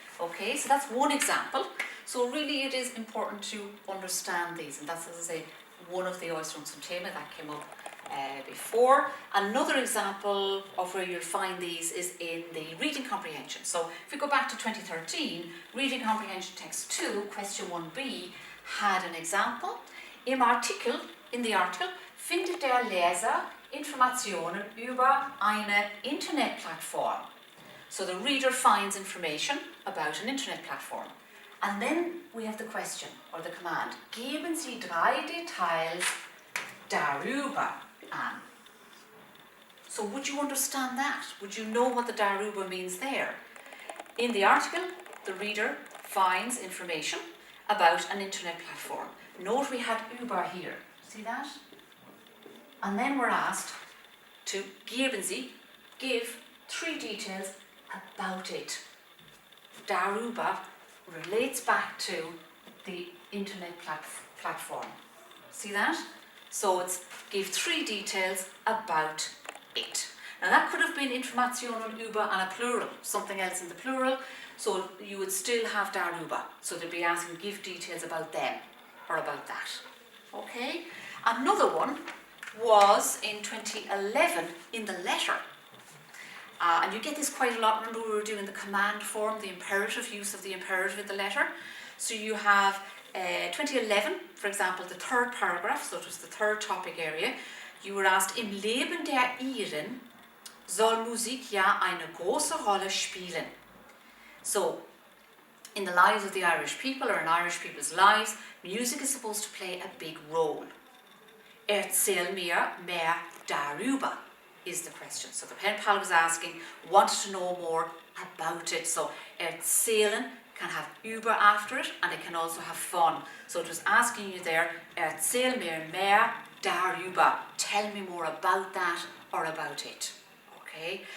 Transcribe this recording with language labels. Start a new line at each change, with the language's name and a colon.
English: Okay, so that's one example. So really it is important to understand these, and that's, as I say, one of the Äußerungssymptome that came up before. Another example of where you'll find these is in the reading comprehension. So if we go back to 2013, reading comprehension text 2, question 1b, had an example. In the
German: artikel, findet der Leser Informationen über eine Internetplattform.
English: So the reader finds information about an internet platform. And then we have the question, or the command,
German: geben Sie 3 Details darüber an.
English: So would you understand that? Would you know what the darüber means there? In the article, the reader finds information about an internet platform. Note we had über here. See that? And then we're asked to
German: geben Sie,
English: give 3 details about it. Darüber relates back to the internet platform. See that? So it's give 3 details about it. Now that could have been
German: Informationen über
English: and a plural, something else in the plural, so you would still have darüber. So they'd be asking give details about them or about that. Okay? Another one was in 2011 in the letter. And you get this quite a lot. Remember we were doing the command form, the imperative, use of the imperative in the letter. So you have 2011, for example, the 3rd paragraph, so it was the 3rd topic area. You were asked,
German: im Leben der Iren soll Musik ja eine große Rolle spielen.
English: So, in the lives of the Irish people, or in Irish people's lives, music is supposed to play a big role.
German: Erzähl mir mehr darüber
English: is the question. So the pen pal was asking, wanted to know more about it. So erzählen can have über after it, and it can also have von. So it was asking you there,
German: erzähl mir mehr darüber.
English: Tell me more about that or about it. Okay?